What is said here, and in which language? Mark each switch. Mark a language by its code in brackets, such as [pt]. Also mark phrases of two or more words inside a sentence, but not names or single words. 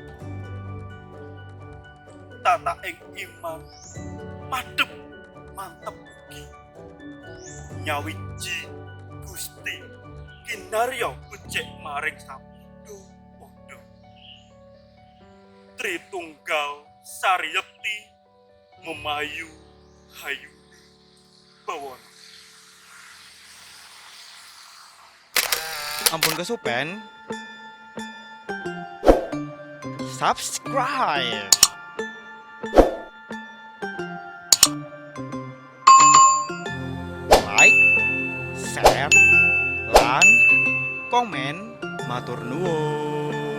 [jv] tata ing iman madhep mantep ugi nyawiji Gusti kinarya becik maring sapindho padha Tritunggal sariyekti memayu hayu bawana. Ampun kesupen. Subscribe. [en] Like, share, [jv] lan komen, matur nuwun.